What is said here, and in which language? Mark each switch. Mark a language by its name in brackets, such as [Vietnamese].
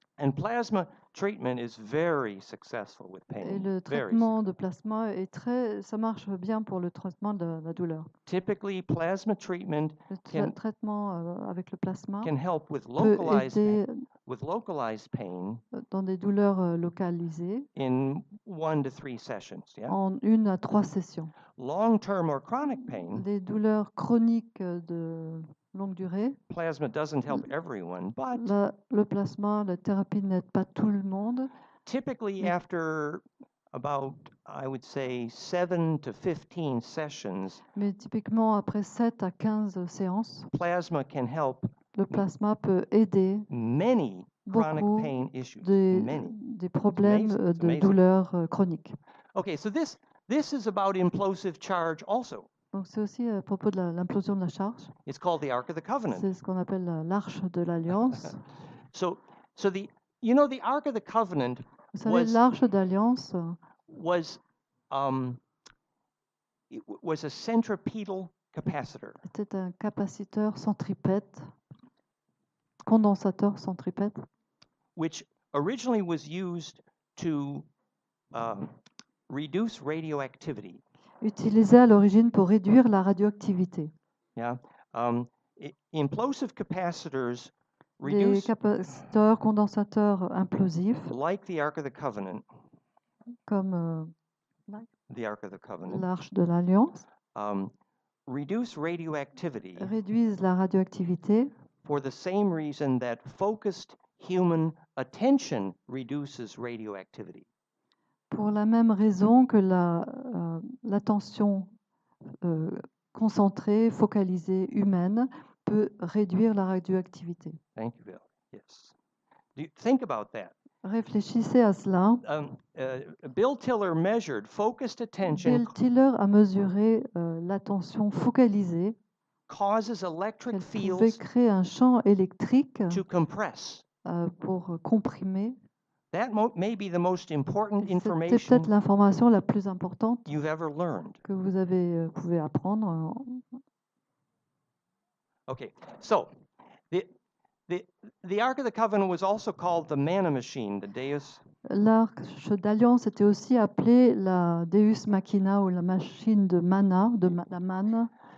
[English] And plasma treatment is very successful with pain. [French] Et le traitement de plasma ça marche bien pour le traitement de la douleur. [English] Typically, plasma treatment [French] Le traitement avec le plasma [English] can help with [French] peut aider [English] localized pain [French] dans des douleurs localisées [English] in 1 to 3 sessions. Yeah? [French] en 1 à 3 sessions. [English] Long-term or chronic pain, [French] Des douleurs chroniques de longue durée, [English] plasma doesn't help everyone, but [French] le plasma, la thérapie n'aide pas tout le monde. [English] typically after about, I would say, 7 to 15 sessions, [French] Mais typiquement après 7 à 15 séances, [English] plasma can help [French] le plasma peut aider [English] many chronic [French] beaucoup [English] pain issues. [French] des problèmes [English] It's [French] de [English] amazing. [French] douleurs chroniques. [English] Okay, so this is about implosive charge also. [French] Donc c'est aussi à propos de l'implosion de la charge. [English] It's called the Ark of the Covenant. [French] C'est ce qu'on appelle l'arche de l'alliance. [English] So the Ark of the Covenant [French] Vous savez, l'arche d'alliance [English] was a centripetal capacitor. [French] Était un capaciteur centripète, condensateur centripète, [English] which originally was used to reduce radioactivity. [French] Utilisé à l'origine pour réduire la radioactivité. [English] Yeah, implosive capacitors [French] Des capaciteurs condensateurs implosifs, [English] like the Ark of the Covenant, [French] comme [English] the Ark of the Covenant, [French] l'arche de l'alliance, [English] reduce radioactivity [French] réduisent la radioactivité [English] for the same reason that focused human attention reduces radioactivity. [French] Pour la même raison que l'attention concentrée, focalisée, humaine peut réduire la radioactivité. [English] Thank you, Bill. Yes. Do you think about that? [French] Réfléchissez à cela. [English] Bill Tiller measured focused attention. [French] Bill Tiller a mesuré l'attention focalisée. [English] Causes electric [French] Elle [English] fields [French] pouvait créer un champ électrique [English] to compress. [French] Pour comprimer. [English] That may be the most important [French] C'était [English] information [French] peut-être l'information la plus importante [English] you've ever learned. [French] Que vous pouvez apprendre. [English] Okay, so the Ark of the Covenant was also called the manna machine, the Deus. [French] L'arche d'alliance était aussi appelée la Deus Machina ou la machine de manna, la manne.